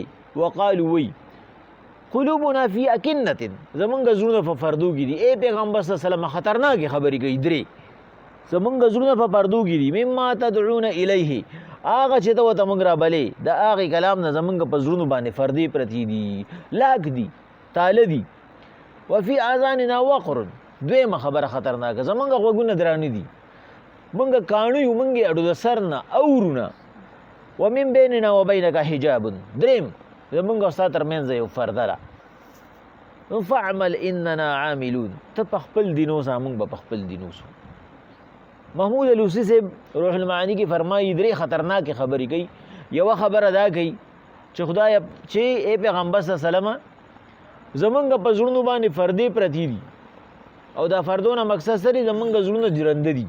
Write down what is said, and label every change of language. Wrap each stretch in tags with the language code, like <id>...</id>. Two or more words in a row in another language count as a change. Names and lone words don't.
<ar>وقالو وی قلوبنا فی اکنة</ar> <ps>زمونږ زړونه په پردو کې دي. ای پیغمبر</ps> <ar>صلی الله علیه وسلم</ar> <ps>خطرناکې خبرې کوي درې. زمونږ زړونه په پردو کې دي.</ps> <ar>مما تدعون الیه</ar> <ps>هغه چې ته ورته موږ رابلې د هغې کلام نه زمونږ په زړونو باندې پردې پرتې دي، لاک دي، تاله دي.</ps> <ar>وفي اذاننا وقر</ar> <ps>دویمه خبره خطرناکه زمونږ غوږونه درانه دي، موږ کاڼه یو، موږ اډو د سر نه اورو نه.</ps> <ar>ومن بیننا وبینک حجاب</ar> <ps>دریم زمونږ او ستا ترمنځ یو پرده ده.</ps> <ar>فاعمل اننا عاملون</ar> <ps>ته په خپل دین اوسه موږ به په خپل دین اوسو. محمود الوسی صاحب روح المعانی کې فرمایي درې خطرناکې خبرې کوي. یوه خبره دا کوي چې خدای چې ای پیغمبر</ps> <ar>صلی الله علیه وسلم</ar> <ps>زمونږ په زړونو باندې پردې پرتې دي او دا پردونه مقصد سره زمونږ زړونه جرنده دي.</ps>